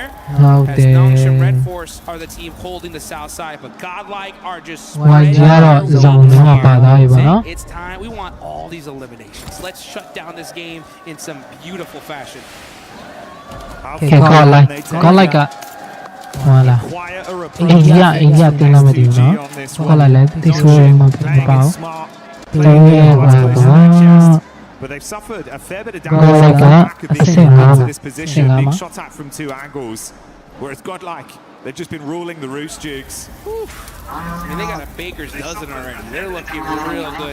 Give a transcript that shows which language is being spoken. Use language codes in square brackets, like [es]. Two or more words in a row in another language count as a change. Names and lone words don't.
[en] As Nongshim Red Force are the team holding the south side, but Godlike are just spread out. It's time. We want all these eliminations. Let's shut down this game in some beautiful fashion. Okay, Godlike voilà. [my] India တင်လာမတည်ဘူးနော်ဟုတ်လားလဲတိဆိုးမပေါ့ [en] But they've suffered a fair bit of damage into this position, being shot at from 2 angles. Whereas Godlike, they've just been ruling the roost, Jigs. I mean, they got a baker's dozen already. They're looking real good.